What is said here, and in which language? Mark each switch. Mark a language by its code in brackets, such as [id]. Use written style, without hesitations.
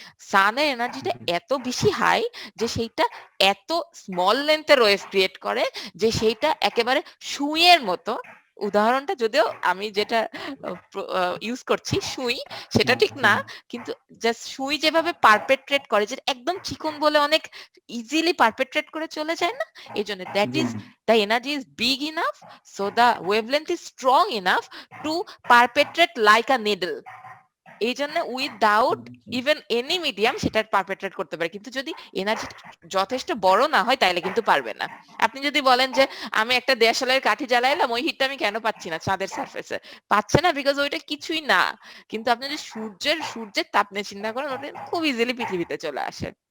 [bn] সানের এনার্জিটা এত বেশি হাই যে সেইটা এত স্মল লেন্থের ওয়েভ ক্রিয়েট করে যে সেইটা একেবারে সুইয়ের মতো। উদাহরণটা যদিও আমি যেটা ইউজ করছি সুই, সেটা ঠিক না, কিন্তু জাস্ট সুই যেভাবে পারপেট্রেট করে, যে একদম চিকন বলে অনেক ইজিলি পারপেট্রেট করে চলে যায় না, এই জন্য that G [en] is [bn] ma'am. [en] the energy is big enough, so the wavelength is strong enough to perpetrate like a needle. [bn] এই জন্য [en] without even any medium [bn] সেটা পারপেট্রেট করতে পারে, কিন্তু যদি এনার্জি যথেষ্ট বড় না হয় তাহলে কিন্তু পারবে না। আপনি যদি বলেন যে আমি একটা দেশালের কাঠি জ্বালাইলাম, ওই হিটটা আমি কেন পাচ্ছি না চাঁদের সারফেসে, পাচ্ছে না বিকজ ওইটা কিছুই না। কিন্তু আপনি যদি সূর্যের তাপ নিয়ে চিন্তা করেন, ওটা খুব ইজিলি পৃথিবীতে চলে আসে।